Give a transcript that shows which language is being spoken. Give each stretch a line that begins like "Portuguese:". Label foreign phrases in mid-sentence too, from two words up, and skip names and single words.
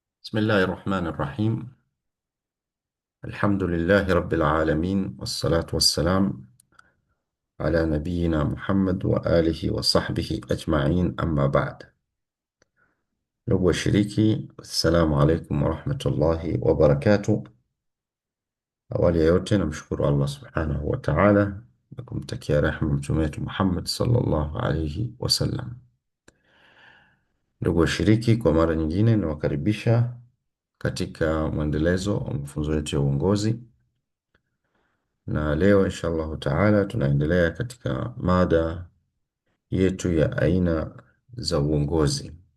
Arabic: بسم الله الرحمن الرحيم. الحمد لله رب العالمين، والصلاة والسلام على نبينا محمد وآله وصحبه أجمعين، أما بعد.
Swahili: Ndugu washiriki,
Arabic: السلام عليكم ورحمة الله وبركاته.
Swahili: Awali ya yote namshukuru Allah
Arabic: سبحانه وتعالى
Swahili: na kumtakia rehma mtume wetu Muhammad
Arabic: صلى الله عليه وسلم.
Swahili: Ndugu washiriki, kwa mara nyingine nawakaribisha katika mwendelezo wa mafunzo yetu ya uongozi, na leo
Arabic: إن شاء الله تعالى
Swahili: tunaendelea katika mada yetu ya aina za uongozi.